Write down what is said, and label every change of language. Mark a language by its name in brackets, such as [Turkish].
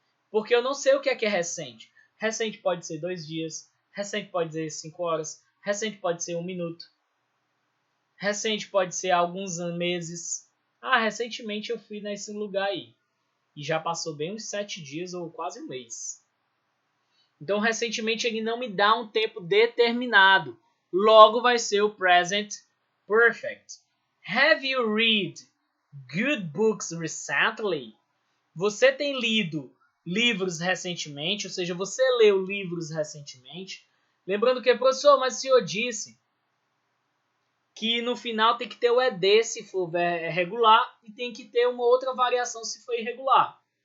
[Portuguese] Porque eu não sei o que é recente. Recente pode ser 2 dias, recente pode ser 5 horas, recente pode ser 1 minuto, recente pode ser alguns meses. Recentemente eu fui nesse lugar aí. E já passou bem uns 7 dias ou quase um mês. Então, recentemente, ele não me dá um tempo determinado. Logo, vai ser o present perfect. [English] Have you read good books recently? [Portuguese] Você tem lido livros recentemente? Ou seja, você leu livros recentemente? Lembrando que, professor, mas o senhor disse que no final tem que ter o ED se for regular e tem que ter uma outra variação se for irregular.